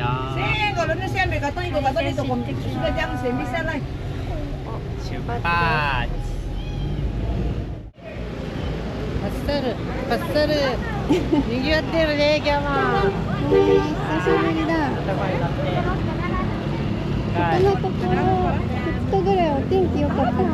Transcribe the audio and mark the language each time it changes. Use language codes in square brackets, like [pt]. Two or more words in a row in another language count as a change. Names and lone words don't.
[ms] Kalau ni saya ambil karton itu sudah jam 9 lah. [ja] 出発。パスタルにぎわってるね、今日も。久しぶりだ。このところ2日ぐらいお天気良かったから、